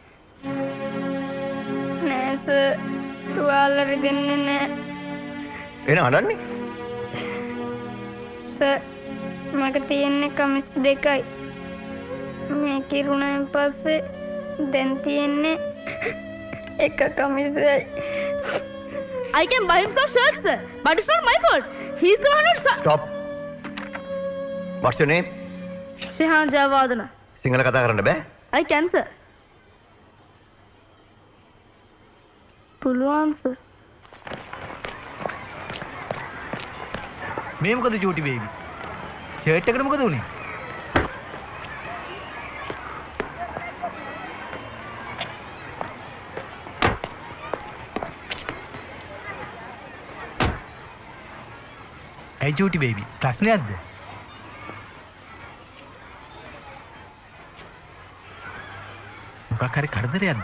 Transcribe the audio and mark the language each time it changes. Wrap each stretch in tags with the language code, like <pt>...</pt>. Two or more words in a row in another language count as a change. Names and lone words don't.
<si>නෑ සර්. තුවාල රිදෙන්නේ නෑ. එන අඬන්නේ? සර් මට තියෙන්නේ කමිස් දෙකයි. මේ කිරුණෙන් පස්සේ දැන් තියෙන්නේ එක කමිසයි.</si> <en>I can buy him some shirts, sir. But it's not my fault. He's the one who... Stop. What's your name? Shehan Jayawardena.</en> <si>සිංහල කතා කරන්න බෑ?</si> <en>I can, sir.</en> <si>පුළුවන්, sir. මේ මොකද චූටි බේබි? ෂර්ට් එකට මොකද උනේ? ඇයි චූටි බේබි ප්‍රශ්නයක්ද? මොකක් හරි කරදරයක්ද?</si>